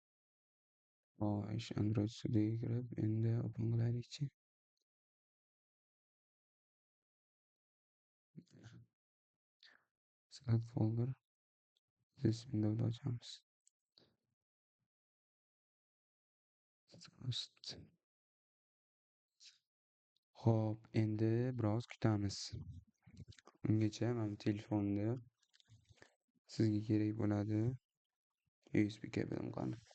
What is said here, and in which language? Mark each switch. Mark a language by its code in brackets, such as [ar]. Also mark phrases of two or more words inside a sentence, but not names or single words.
[uz] Xo'sh, Android Studioga kirib, endi open qilaylik-chi. [en] Select folder. This [uz] windowda ochamiz. [en] Just. [uz] Xo'p, endi biroz kutamiz. Ungacha mana telefonda sizga kerak bo'ladi USB kabelim qani?